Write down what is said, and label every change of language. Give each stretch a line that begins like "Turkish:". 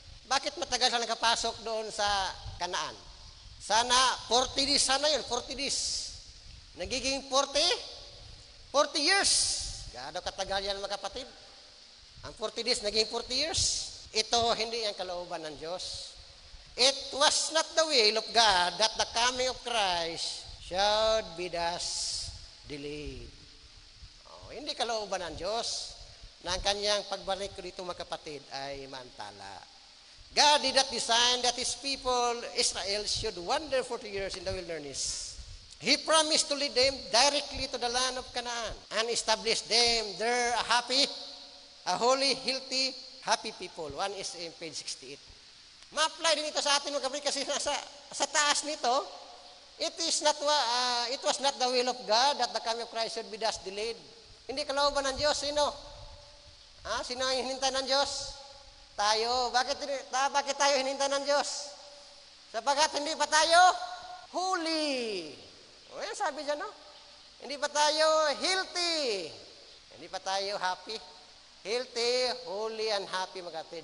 Filipino: Bakit matagal na nakapasok doon sa Kanaan? Sana 40 days, sana yun, 40 days. Nagiging 40 years. Gaano katagal yan mga kapatid? Ang 40 days, naging 40 years. Ito, hindi ang kalooban ng Diyos.
English: It was not the will of God that the coming of Christ should be thus delayed.
Filipino: Hindi kalooban ng Diyos na ang kanyang pagbalik ko dito mga kapatid ay maantala.
English: God did not design that His people, Israel, should wander 40 years in the wilderness. He promised to lead them directly to the land of Canaan and establish them there a holy, healthy, happy people. One is in page 68.
Filipino: Ma-apply din ito sa atin mga kapatid kasi sa taas nito,
English: It was not the will of God that the coming of Christ should be thus delayed.
Filipino: Hindi kalooban ng Diyos. Sino? Sino ang hinintay ng Diyos? Tayo. Bakit tayo hinintay ng Diyos? Sapagkat hindi pa tayo holy. O yan sabi dyan, no? Hindi pa tayo healthy. Hindi pa tayo happy.
English: Healthy, holy, and happy,
Filipino: mga kapatid.